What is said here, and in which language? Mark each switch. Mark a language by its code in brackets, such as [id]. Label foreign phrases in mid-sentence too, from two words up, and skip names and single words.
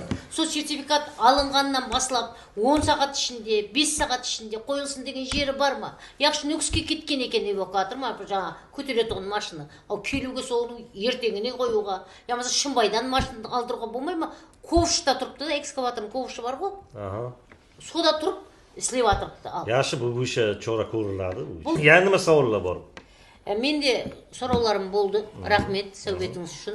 [kaa] Сол сертификат алынғаннан басылап 10 сағат ішінде, 5 сағат ішінде қойылсын деген жері бар ма? Яқшы нүкіске кеткен екен эвакуатор ма, жаңа көтеретұғын машина. Ал келуге сол ертеңіне қоюға, я болса Шымбайдан машина алдыруға болмай ма? Ковшта тұрыпты да, экскаваторның ковшы бар ғой. Сода тұрып, істеп атырыпты. [uz] Yaxshi, bu bo'yicha chora ko'riladi. Yana nima savollar bor? [kaa] Менде сұрауларым болды. Рахмет сәубетіңіз үшін.